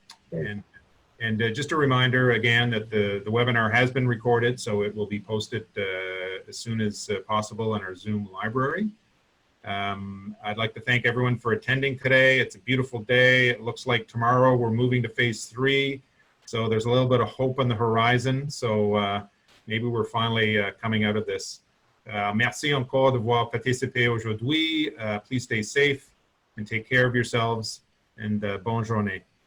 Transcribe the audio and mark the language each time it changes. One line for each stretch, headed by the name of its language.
English: And just a reminder again that the webinar has been recorded, so it will be posted as soon as possible in our Zoom library. I'd like to thank everyone for attending today. It's a beautiful day. It looks like tomorrow we're moving to phase 3, so there's a little bit of hope on the horizon. So maybe we're finally coming out of this.
French: Merci encore d'avoir participé aujourd'hui.
English: Please stay safe and take care of yourselves, and
French: bonne journée.